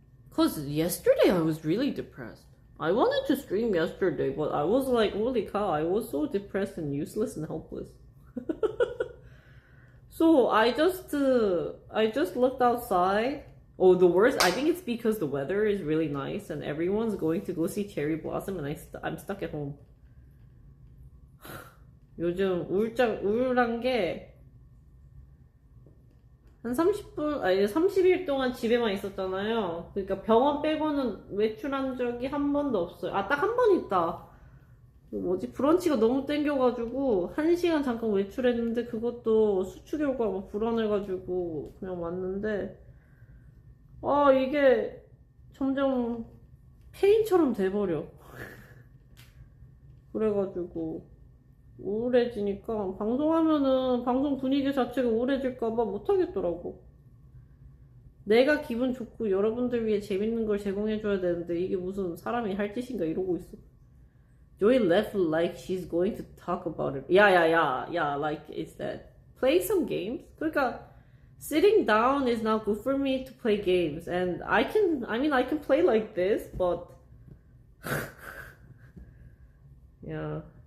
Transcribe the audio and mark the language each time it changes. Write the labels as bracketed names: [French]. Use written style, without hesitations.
[English] Cause yesterday I was really depressed. I wanted to stream yesterday, but I was like, holy cow, I was so depressed and useless and helpless. So I just looked outside. Oh, the worst, I think it's because the weather is really nice and everyone's going to go see cherry blossom and I'm stuck at home. [Korean] 요즘 우울한 게 한 30일 동안 집에만 있었잖아요. 그러니까 병원 빼고는 외출한 적이 한 번도 없어요. 딱 한 번 있다. 브런치가 너무 땡겨가지고 1시간 잠깐 외출했는데 그것도 수축 결과가 불안해가지고 그냥 왔는데 이게 점점 페인처럼 돼버려. 그래가지고 우울해지니까 방송하면은 방송 분위기 자체가 우울해질까봐 못하겠더라고. 내가 기분 좋고 여러분들 위해 재밌는 걸 제공해줘야 되는데 이게 무슨 사람이 할 짓인가 이러고 있어. [English] Joy left like she's going to talk about it. Yeah, like it's that. Play some games. 그러니까 sitting down is not good for me to play games. And I can play like this, but yeah.